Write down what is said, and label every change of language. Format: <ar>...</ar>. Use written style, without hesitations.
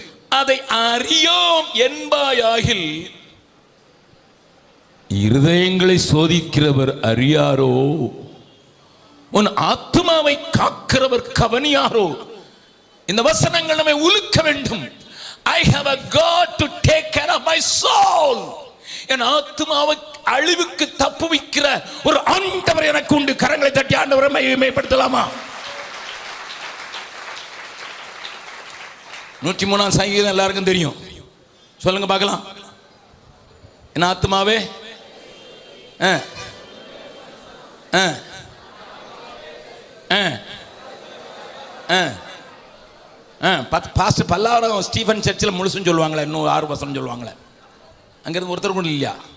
<ta>அதை அறியோம் என்பாயாகில் இருதயங்களை சோதிக்கிறவர் அறியாரோ, உன் ஆத்மாவை காக்கிறவர் கவனியாரோ. இந்த வசனங்கள் நம்மை உலுக்க வேண்டும்.</ta> <en>I have a God to take care of my soul.</en> <ta>என் ஆத்மாவை அழிவுக்கு தப்புவிக்கிற ஒரு ஆண்டவர் எனக்கு உண்டு. கரங்களை தட்டி ஆண்டவரை மகிமைப்படுத்தலாமா? 103ஆம் சங்கீதம் எல்லாருக்கும் தெரியும். சொல்லுங்க பார்க்கலாம். என்ன ஆத்துமாவே பாஸ்டர் பல்லாவரம் ஸ்டீஃபன் சர்ச்சில் முழுசுன்னு சொல்லுவாங்களே, இன்னும் 6 வசனம் சொல்லுவாங்களே, அங்கிருந்து ஒருத்தர் கூட இல்லையா?</ta>